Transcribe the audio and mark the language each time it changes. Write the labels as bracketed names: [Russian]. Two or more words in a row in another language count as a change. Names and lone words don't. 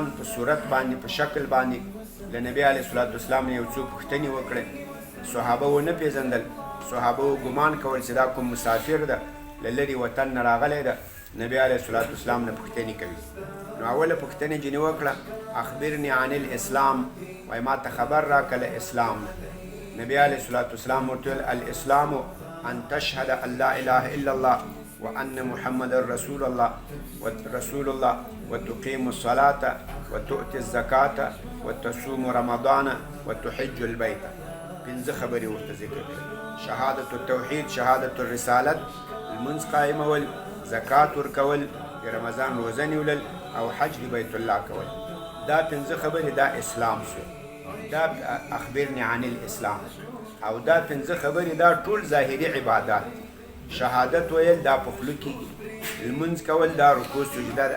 [Pashto] په صورت باندې په شکل باندې له نبی [Arabic] علیه الصلاة والسلام [Pashto] نه یو څو پوښتنې وکړې صحابه ونه پیژندل صحابه ګمان کول چې دا کوم مسافر ده له لرې وطن نه راغلی ده نبی [Arabic] علیه الصلاة والسلام [Pashto] نه پوښتنې کوي نو اوله پوښتنه جنې وکړه [Arabic] اخبرني عن الاسلام [Pashto] وایي ما ته خبر راکړه له اسلام نبی [Arabic] علیه الصلاة والسلام [Pashto] ورته ویل [Arabic] الاسلام ان تشهد ان لا اله الا الله وان محمد رسول الله وتقيم الصلاة وتؤتي الزكاة وتصوم رمضان وتحج البيت [Pashto] 5 خبرې ورته ذکر کړې [Arabic] شهادة التوحید شهادة الرسالت [Pashto] المنځ قایمول زکات ورکول د رمضان روزه نیولل او حج د بیت الله کول دا 5 خبرې دا اسلام شو دا [Arabic] اخبرني عن الاسلام [Pashto] او دا 5 خبرې دا ټول ظاهري عبادات شهادت ویل دا په خوله کې المنځ کول دا رکوع سجده ده